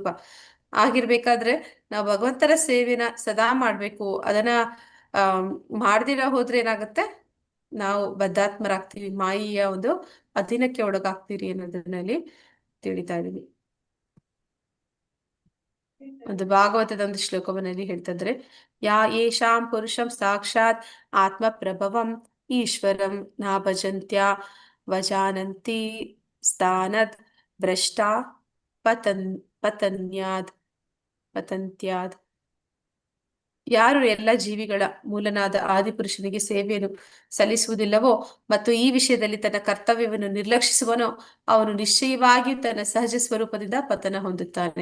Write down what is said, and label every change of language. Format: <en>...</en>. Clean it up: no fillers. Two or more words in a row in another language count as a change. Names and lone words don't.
<kn>ಆಗಿರ್ಬೇಕಾದ್ರೆ ನಾವು ಭಗವಂತನ ಸೇವೆನ ಸದಾ ಮಾಡ್ಬೇಕು. ಅದನ್ನ ಮಾಡ್ದಿರ ಹೋದ್ರೆ ಏನಾಗುತ್ತೆ, ನಾವು ಬದ್ಧಾತ್ಮರಾಗ್ತೀವಿ, ಮಾಯಿಯ ಒಂದು ಅಧೀನಕ್ಕೆ ಒಳಗಾಗ್ತೀರಿ ಅನ್ನೋದನ್ನಲ್ಲಿ ತಿಳಿತಾ ಇದೀವಿ. ಒಂದು ಭಾಗವತದ ಒಂದು ಶ್ಲೋಕವನ್ನಲ್ಲಿ ಹೇಳ್ತಿದ್ರೆ,</kn> <sa>ಯಾ ಯೇಷಾಂ ಪುರುಷಂ ಸಾಕ್ಷಾತ್ ಆತ್ಮ ಪ್ರಭವಂ ಈಶ್ವರಂ ನಾ ಭಜಂತ್ಯ ವಜಾನಂತಿ ಸ್ಥಾನದ್ ಭ್ರಷ್ಟ ಪತನ್ಯಾದ್.</sa> <kn>ಯಾರು ಎಲ್ಲ ಜೀವಿಗಳ ಮೂಲನಾದ ಆದಿಪುರುಷನಿಗೆ ಸೇವೆಯನ್ನು ಸಲ್ಲಿಸುವುದಿಲ್ಲವೋ ಮತ್ತು ಈ ವಿಷಯದಲ್ಲಿ ತನ್ನ ಕರ್ತವ್ಯವನ್ನು ನಿರ್ಲಕ್ಷಿಸುವನೋ ಅವನು ನಿಶ್ಚಯವಾಗಿ ತನ್ನ ಸಹಜ ಸ್ವರೂಪದಿಂದ ಪತನ ಹೊಂದುತ್ತಾನೆ.</kn>